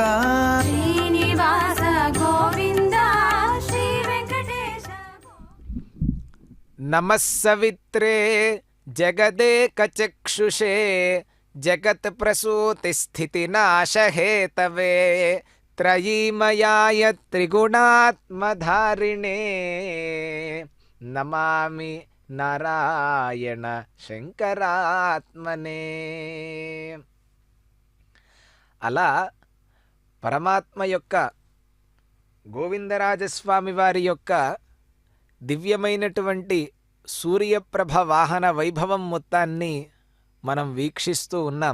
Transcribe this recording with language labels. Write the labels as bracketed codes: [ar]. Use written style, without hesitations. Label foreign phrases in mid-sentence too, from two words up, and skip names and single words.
[kn] ಶ್ರೀನಿವಾಸ ಗೋವಿಂದ ಶ್ರೀ ವೆಂಕಟೇಶ [sa] ನಮಃ ಸವಿತ್ರೇ ಜಗದೇಕಚಕ್ಷುಷೇ ಜಗತ್ ಪ್ರಸೂತಿ ಸ್ಥಿತಿ ನಾಶ ಹೇತವೇ త్రయీమయాయ త్రిగుణాత్మధారిణే నమామి నారాయణ శంకరాత్మనే. [te] అలా పరమాత్మ యొక్క గోవిందరాజస్వామి వారి యొక్క దివ్యమైనటువంటి సూర్యప్రభ వాహన వైభవం మొత్తాన్ని మనం వీక్షిస్తూ ఉన్నాం.